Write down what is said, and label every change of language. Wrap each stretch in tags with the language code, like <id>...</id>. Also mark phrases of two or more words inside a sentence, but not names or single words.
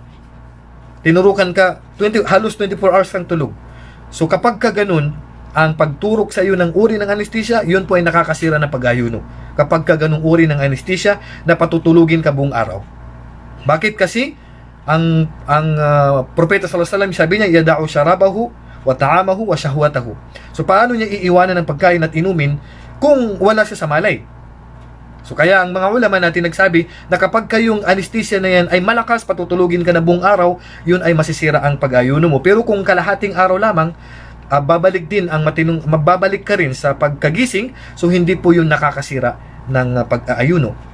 <tl>Tinurukan ka, halos 24 hours kang tulog. So kapag ka ganun, ang pagturok sa iyo ng uri ng anesthesia, yun po ay nakakasira ng pag-ayuno. Kapag ka ganung uri ng anesthesia na patutulugin ka buong araw. Bakit kasi? Ang propeta</tl> <ar>صلى الله عليه وسلم</ar> <tl>sabi niya,</tl> <ar>يدع شرابه وطعامه وشهوته.</ar> <tl>So paano niya iiwanan ng pagkain at inumin kung wala siya sa malay? So kaya ang mga ulama natin nagsabi na kapag kayong anesthesia na yan ay malakas, patutulugin ka na buong araw, yun ay masisira ang pag-ayuno mo. Pero kung kalahating araw lamang, babalik din ang mababalik ka rin sa pagkagising, so hindi po yun nakakasira ng pag-aayuno.</tl>